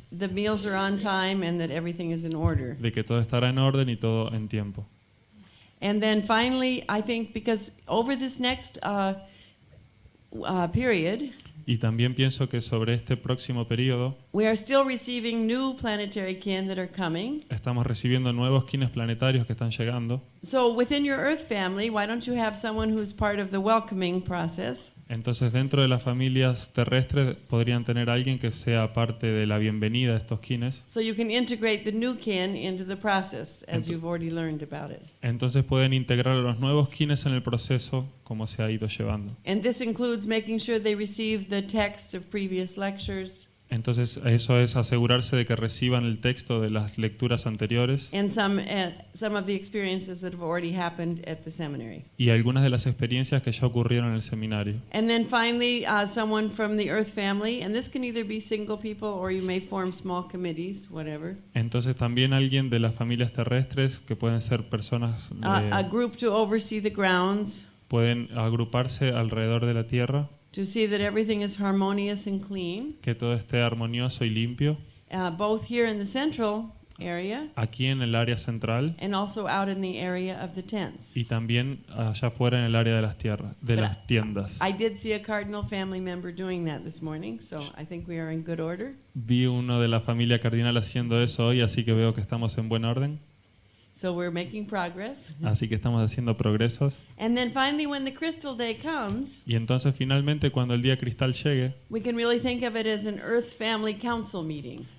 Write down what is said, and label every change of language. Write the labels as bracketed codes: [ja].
[en] the meals are on time and that everything is in order. [es] de que todo estará en orden y todo en tiempo. [en] And then finally, I think because over this next period, [es] Y también pienso que sobre este próximo periodo [en] we are still receiving new planetary kin that are coming. [es] estamos recibiendo nuevos kines planetarios que están llegando. [en] So within your Earth family, why don't you have someone who's part of the welcoming process? [es] Entonces dentro de las familias terrestres podrían tener alguien que sea parte de la bienvenida a estos kines. [en] So you can integrate the new kin into the process, as you've already learned about it. [es] Entonces pueden integrar a los nuevos kines en el proceso como se ha ido llevando. [en] And this includes making sure they receive the text of previous lectures [es] Entonces eso es asegurarse de que reciban el texto de las lecturas anteriores [en] and some of the experiences that have already happened at the seminary. [es] y algunas de las experiencias que ya ocurrieron en el seminario. [en] And then finally, someone from the Earth family, and this can either be single people or you may form small committees, whatever. [es] Entonces también alguien de las familias terrestres, que pueden ser personas, [en] A group to oversee the grounds, [es] pueden agruparse alrededor de la tierra, [en] to see that everything is harmonious and clean, [es] que todo esté armonioso y limpio, [en] both here in the central area [es] aquí en el área central [en] and also out in the area of the tents. [es] y también allá afuera en el área de las tierras, de [en] But [es] las tiendas. [en] I did see a cardinal family member doing that this morning, so I think we are in good order. [es] Vi uno de la familia cardinal haciendo eso hoy, así que veo que estamos en buen orden, [en] So we're making progress. [es] así que estamos haciendo progresos. [en] And then finally, when the crystal day comes, [es] Y entonces finalmente cuando el día cristal llegue, [en] we can really think of it as an Earth Family Council meeting.